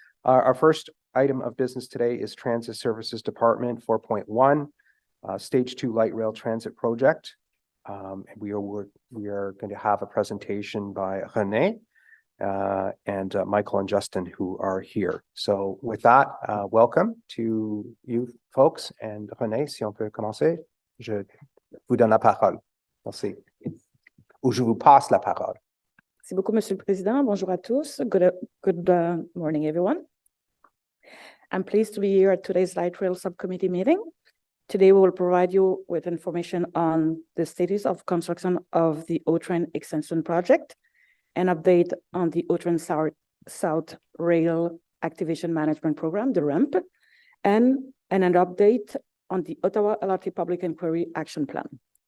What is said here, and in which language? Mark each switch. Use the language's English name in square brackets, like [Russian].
[English] Our first item of business today is Transit Services Department 4.1, Stage 2 Light Rail Transit Project. And we are going to have a presentation by René and Michael and Justin, who are here. So with that, welcome to you folks. [French] And René, si on peut commencer, je vous donne la parole. Merci. Ou je vous passe la parole. Merci beaucoup, Monsieur le Président. Bonjour à tous. [English] Good morning, everyone. I'm pleased to be here at today's Light Rail Subcommittee meeting. Today, we will provide you with information on the status of construction of the O-Train Extension Project, an update on the O-Train South Rail Activation Management Program, the RAMP, and an update on the Ottawa LRT Public Inquiry Action Plan.